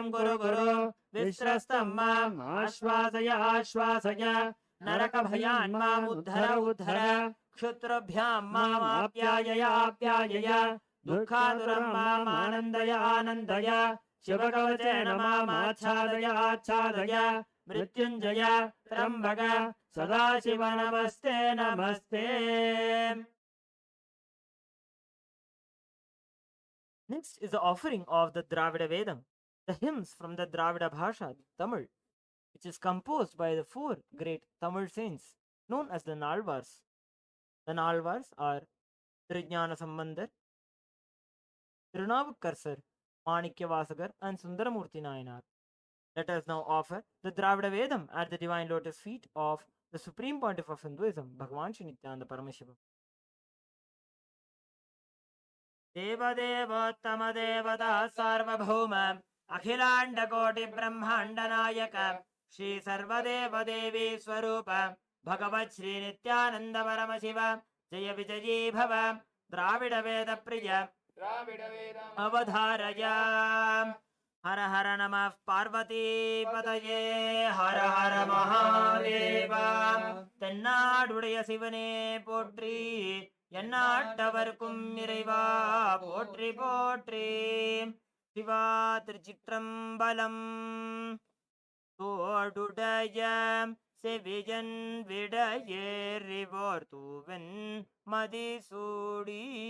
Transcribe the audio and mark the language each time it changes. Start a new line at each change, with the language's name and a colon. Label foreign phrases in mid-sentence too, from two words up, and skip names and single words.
Sanskrit: कुरु कुरु विश्रस्तं माम् आश्वासय आश्वासय नरकभयान् माम् उद्धर उद्धर क्षुत्रभ्यां माम् आप्यायय आप्यायय दुःखातुरं माम् आनन्दय आनन्दय शिवकवचेन माम् आच्छादय आच्छादय मृत्युञ्जय त्र्यम्बक सदाशिव नमस्ते नमस्ते.
English: Next is the offering of the Dravida Vedam, the hymns from the Dravida Bhasha, Tamil, which is composed by the four great Tamil saints known as the Nalvars. The Nalvars are Trijnana Sambandar, Tirunavukarsar, Manikyavasagar, and Sundaramurti Nayanar. Let us now offer the Dravida Vedam at the divine lotus feet of the Supreme Pontiff of Hinduism, Bhagavan Shri Nithyananda Parameshivam.
Sanskrit: देवदेवोत्तम देवता सार्वभौम अखिलांड कोटि ब्रह्मांड नायक श्री सर्वदेव देवी स्वरूप भगवत् श्री नित्यानंद परम शिव जय विजयी भव द्राविड वेद प्रिय अवधारय. हर हर नमः पार्वती पतये हर हर महादेव.
Tamil: தென்னாடுடைய சிவனே போற்றி, எந்நாட்டவர்க்கும் இறைவா போற்றி போற்றி. சிவா திருச்சிற்றம்பலம். தோடுடைய செவியன் விடையேறிவோர் தூவன் மதிசூடி